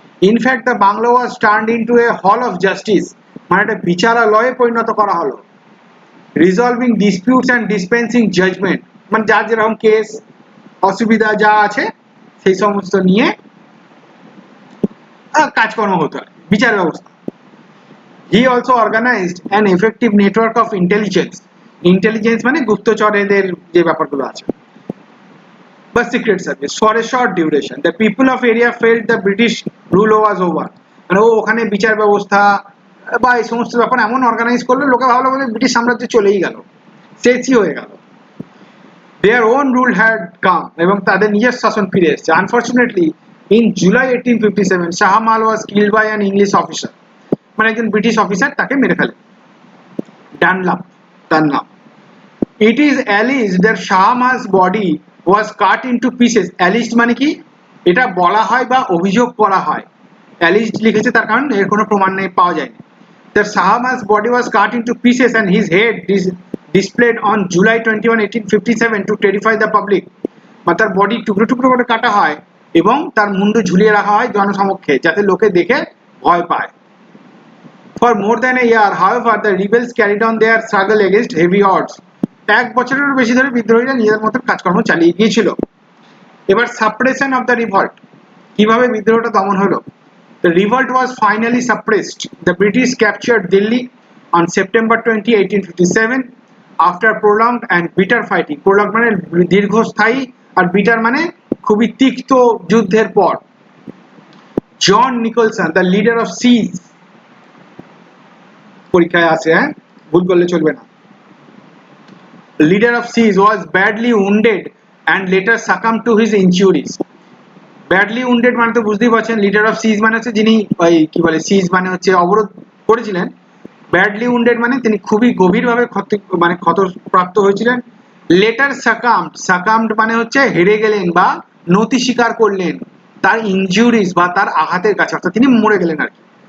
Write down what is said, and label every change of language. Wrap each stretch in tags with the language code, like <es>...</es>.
<en>in fact the bungalow was turned into a hall of justice,</en> <bn>মানে একটা বিচারালয়ে পরিণত করা হলো।</bn> <en>resolving disputes and dispensing judgment,</en> <bn>মানে যার যেরকম কেস অসুবিধা যা আছে সেই সমস্ত নিয়ে কাজকর্ম হতো, বিচার ব্যবস্থা।</bn> <en>He also organized an effective network of intelligence</en> <bn>মানে গুপ্তচরেদের যে ব্যাপারগুলো আছে, বা secret service,</bn> <en>for a short duration. The people of area felt the British rule was over,</en> <bn>মানে ও ওখানে বিচার ব্যবস্থা বা এই সমস্ত ব্যাপার এমন অর্গানাইজ করলো, লোকে ভাবলো বলে ব্রিটিশ সাম্রাজ্য চলেই গেল, শেষই হয়ে গেল।</bn> <en>Their own rule had come,</en> <bn>এবং তাদের নিজের শাসন ফিরে এসেছে।</bn> <en>Unfortunately, in July 1857, Shah Amal was killed by an English officer,</en> <bn>মানে একজন ব্রিটিশ অফিসার তাকে মেরে ফেলে। ডানলাপ তার নাম।</bn> <en>It is alleged that Shah Amal's body was cut into pieces.</en> <bn>Alleged মানে কি, এটা বলা হয় বা অভিযোগ করা হয়। Alleged লিখেছে তার কারণ এর কোনো প্রমাণ নেই, পাওয়া যায়নি।</bn> <en>That Shah Amal's body was cut into pieces and his head displayed on July 21, 1857 to terrify the public.</en> <bn>মানে তার বডি টুকরো টুকরো করে কাটা হয় এবং তার মুন্ডু ঝুলিয়ে রাখা হয় জনসমক্ষে, যাতে লোকে দেখে ভয় পায়।</bn> <en>For more than a year, however, the rebels carried on their struggle against heavy odds.</en> <bn>এক বছরেরও বেশি ধরে বিদ্রোহীরা নিজেদের মতো কাজকর্ম চালিয়ে গিয়েছিল। এবার</bn> <en>suppression of the revolt,</en> <bn>কিভাবে বিদ্রোহটা দমন হলো।</bn> <en>The revolt was finally suppressed. The British captured Delhi on September 20, 1857 after prolonged and bitter fighting.</en> <bn>Prolonged মানে দীর্ঘস্থায়ী, আর bitter মানে খুবই তিক্ত যুদ্ধের পর। জন Nicholson,</bn> <en>the leader of siege,</en> <bn>পরীক্ষায় আছে, হ্যাঁ, ভুল করলে চলবে না।</bn> <en>Leader of siege was badly wounded and later succumbed to his injuries. Badly wounded</en> <bn>মানে তো বুঝতেই পারছেন,</bn> <en>leader of siege</en> <bn>মানে হচ্ছে যিনি ওই কি বলে সিজ মানে হচ্ছে অবরোধ করেছিলেন।</bn> <en>badly wounded</en> <bn>মানে তিনি খুবই গভীরভাবে ক্ষতপ্রাপ্ত হয়েছিলেন।</bn> <en>later succumbed</en> <bn>মানে হচ্ছে হেরে গেলেন বা নতি স্বীকার করলেন তার ইনজুরিজ বা তার আঘাতের কাছে, অর্থাৎ তিনি মরে গেলেন আর কি।</bn>